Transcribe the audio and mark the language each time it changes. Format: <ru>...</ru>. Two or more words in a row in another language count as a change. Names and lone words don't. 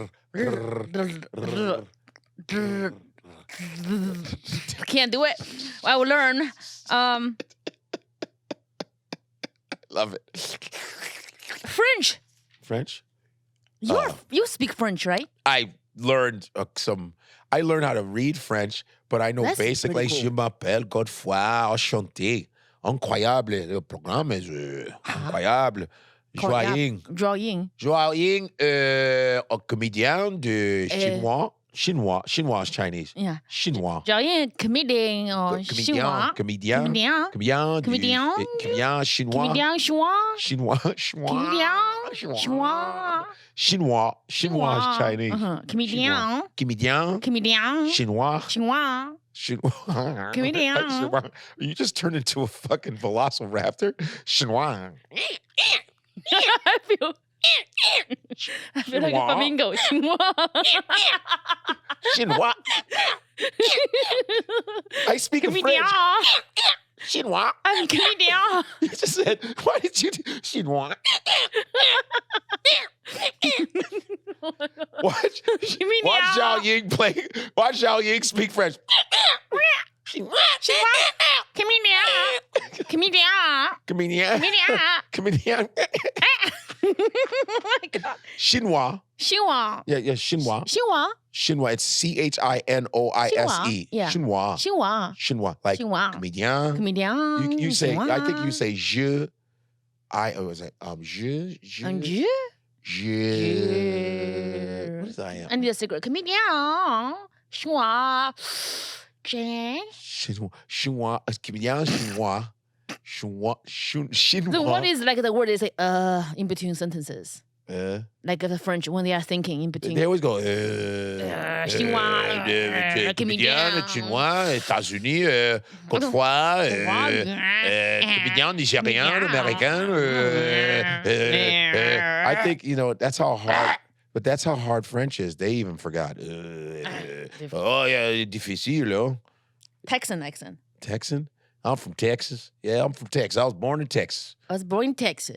<en>Can't do it. I will learn. Love it. French. French. You speak French, right? I learned I learned how to read French, but I know That's basically pretty</en> <fr>je m'appelle Godfrey, enchanté. Incroyable. Le programme est incroyable. Jiaoying. Jiaoying. Un comédien de chinois</fr> <en>is Chinese. Yeah. Chinois. Jiaoying, comedian or chinois.</en> <fr>Comédien chinois.</fr> <en>Comedian chinois. Chinois is Chinese. Comedian.</en> <fr>Comédien chinois.</fr> <en>Chinois. Comedian. You just turned into a fucking velociraptor. Chinois. I feel like a flamingo. Chinois. Chinois. I speak in French. Chinois. I'm comedian. You just said, why did you do Chinois? Watch Jiaoying play. Watch Jiaoying speak French. Comedian. Comedian. Comedian. Comedian. Oh my God. Chinois. Chinois. Yeah, Chinois. Chinois. Chinois. It's Chinoise. Yeah. Chinois. Chinois. Chinois. Like Chinois. comedian. Comedian. You say, I think you Chinois. say je. Was it je. And you? Je. What is I? I need a secret. Comedian. Chinois. Jane. Chinois. Comedian chinois. Chinois. The one is like the word is like in between sentences. Like the French when they are thinking in between. They always go. Chinois.</en> <fr>Comédien chinois, États-Unis, Godfrey, comédien nigérien, américain.</fr> <en>I think that's how hard. But that's how hard French is. They even forgot. Oh yeah, difficile. Texan accent. Texan. I'm from Texas. Yeah, I'm from Texas. I was born in Texas. I was born in Texas.</en>